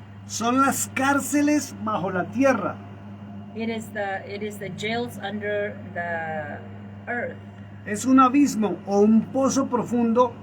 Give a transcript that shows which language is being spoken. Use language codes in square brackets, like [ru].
[es] Son las cárceles bajo la tierra. [en] It is the jails under the earth. [es] Es un abismo o un pozo profundo